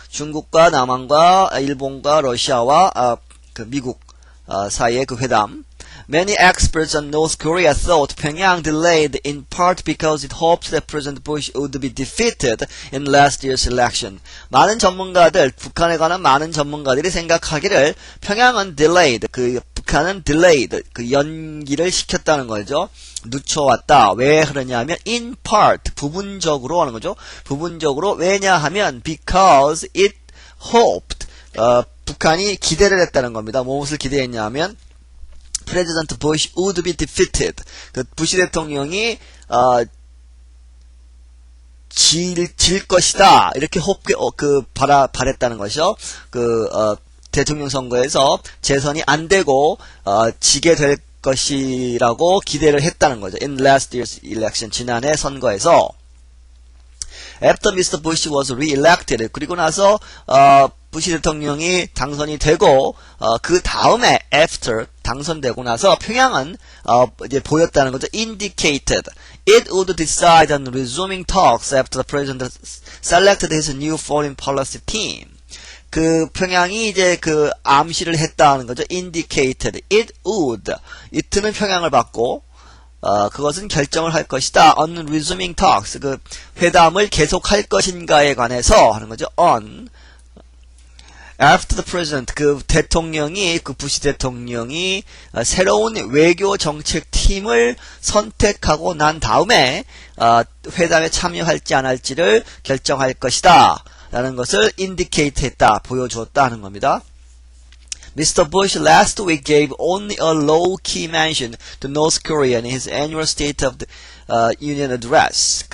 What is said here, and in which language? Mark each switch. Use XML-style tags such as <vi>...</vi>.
<ko>중국과 남한과 일본과 러시아와 미국 사이의 그 회담.</ko> <en>Many experts on North Korea thought Pyongyang delayed in part because it hoped that President Bush would be defeated in last year's election.</en> <ko>북한에 관한 많은 전문가들이 생각하기를 평양은 delayed, 북한은 delayed, 연기를 시켰다는 거죠. 늦춰왔다. 왜 그러냐면 in part, 부분적으로 하는 거죠. 부분적으로 왜냐하면</ko> <en>because it hoped,</en> <ko>북한이 기대를 했다는 겁니다. 무엇을 기대했냐면</ko> <en>President Bush would be defeated.</en> <ko>부시 대통령이 질 것이다. 이렇게 바랬다는 것이죠. 대통령 선거에서 재선이 안 되고 지게 될 것이라고 기대를 했다는 거죠.</ko> <en>In last year's election,</en> <ko>지난해 선거에서.</ko> <en>After Mr. Bush was re-elected,</en> <ko>그리고 나서 부시 대통령이 당선이 되고 그 다음에 after 당선되고 나서 평양은 이제 보였다는 거죠.</ko> <en>indicated it would decide on resuming talks after the president selected his new foreign policy team.</en> <ko>평양이 이제 암시를 했다는 거죠.</ko> <en>indicated it would</en> <ko>it는 평양을 받고 그것은 결정을 할 것이다.</ko> <en>on resuming talks</en> <ko>회담을 계속할 것인가에 관해서 하는 거죠. on After the president, 부시 대통령이 새로운 외교 정책 팀을 선택하고 난 다음에 회담에 참여할지 안 할지를 결정할 것이다. 라는 것을 indicate 했다, 보여주었다 하는 겁니다.</ko> <en>Mr. Bush last week gave only a low-key mention to North Korea in his annual State of the Union address.</en>